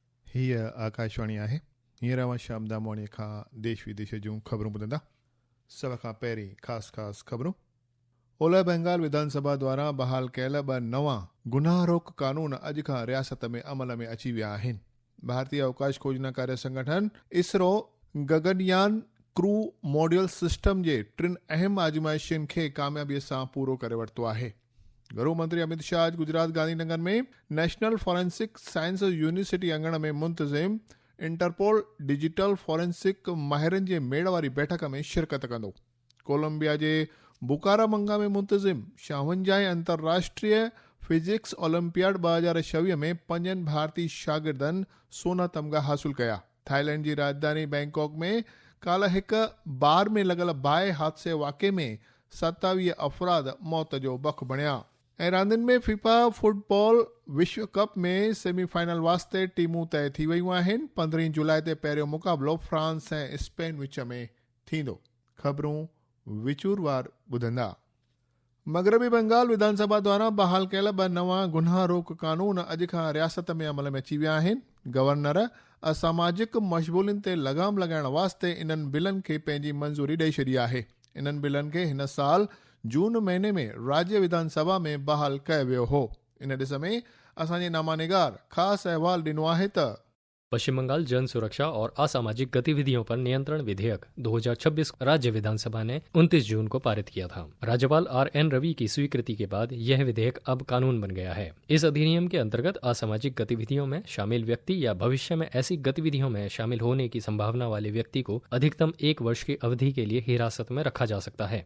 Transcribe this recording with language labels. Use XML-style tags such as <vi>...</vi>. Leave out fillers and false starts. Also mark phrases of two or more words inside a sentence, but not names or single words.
<sd>हीअ आकाशवाणी आहे। हींअर अवां शाम दा मोणीअ खां देश विदेश जूं ख़बरूं ॿुधंदा। सभ खां पहिरीं ख़ासि ख़बरूं। ओलह बंगाल विधानसभा द्वारा बहाल कयल 2 नवां गुनाह रोक कानून अॼु खां रियासत में अमल में अची विया आहिनि। भारतीय अवकाश खोजना कार्य संगठन इसरो गगनयान क्रू मॉड्यूल सिस्टम जे 3 अहम आज़माइशुनि खे कामयाबीअ सां पूरो करे वरितो आहे। गृह मंत्री अमित शाह आज गुजरात गांधीनगर में नेशनल फॉरेंसिक साइंस यूनिवर्सिटी अंगण में मुंतज़िम इंटरपोल</sd> <en>digital forensic</en> <sd>माहिरनि जे मेड़ वारी बैठक में शिरकत कंदो। कोलंबिया जे बुकारामंगा में मुंतज़िम 56 अंतर्राष्ट्रीय फिजिक्स ओलंपियाड 2026 में 5 भारतीय शागिर्दनि सोना तमगा हासिल कया। थाईलैंड</sd> <hi>की राजधानी</hi> <sd>बैंकॉक में काल्ह हिक बार में लगल बाहि हादसे वाक़े में 27 अफराद मौत जो बख बणिया। रांदियुनि में फीफा फुटबॉल विश्व कप में सेमीफाइनल वास्ते टीमूं तय थी वयूं आहिनि। 15 जुलाई ते पहिरियों मुक़ाबिलो फ्रांस ऐं स्पेन विच में थींदो। ख़बरूं विचूरवार ॿुधंदा। मगरबी बंगाल विधानसभा द्वारा बहाल कयल 2 नवां गुनाह रोक कानून अॼु खां रियासत में अमल में अची विया आहिनि। गवर्नर असामाजिक मशगूलियुनि ते लगाम लॻाइण वास्ते इन्हनि बिलनि खे पंहिंजी मंज़ूरी ॾेई छॾी आहे। इन्हनि बिलनि खे हिन साल जून महीने में राज्य विधानसभा में बहाल कयो वियो हो। इन ॾिस में असांजे नामानिगार ख़ासि अहवाल ॾिनो आहे त</sd> <hi>पश्चिम बंगाल जन सुरक्षा और असामाजिक गतिविधियों पर नियंत्रण विधेयक 2026 राज्य विधानसभा ने 29 जून को पारित किया था। राज्यपाल RN रवि की स्वीकृति के बाद यह विधेयक अब कानून बन गया है। इस अधिनियम के अंतर्गत असामाजिक गतिविधियों में शामिल व्यक्ति या भविष्य में ऐसी गतिविधियों में शामिल होने की संभावना वाले व्यक्ति को अधिकतम 1 वर्ष की अवधि के लिए हिरासत में रखा जा सकता है।</hi>